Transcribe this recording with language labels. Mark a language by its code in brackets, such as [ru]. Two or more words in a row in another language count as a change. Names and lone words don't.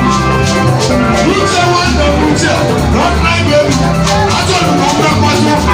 [ig] Uche nwanne m uche, [en] not my baby. [ig] Achọrọ m ka m bịakwasị.